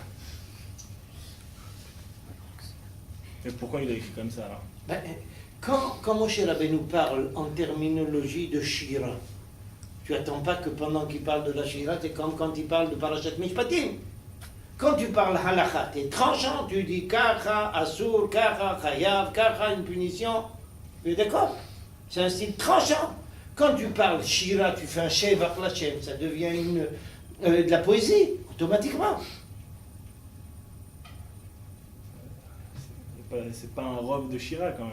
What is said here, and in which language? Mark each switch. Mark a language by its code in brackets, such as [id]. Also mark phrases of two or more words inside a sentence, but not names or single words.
[fr] Mais pourquoi il a écrit comme ça alors? Ben, quand Moshe Rabbeinu parle en terminologie de Shira, tu n'attends pas que pendant qu'il parle de la Shira, c'est comme quand il parle de Parashat Mishpatim. Quand tu parles halakha, tu es tranchant, tu dis [he] כך, אסור, כך, חייב, כך, [fr] une punition. Tu es d'accord? C'est un style tranchant. Quand tu parles Shira, tu fais un Sheva Plachem, ça devient de la poésie, automatiquement. C'est pas un robe de Shira quand même.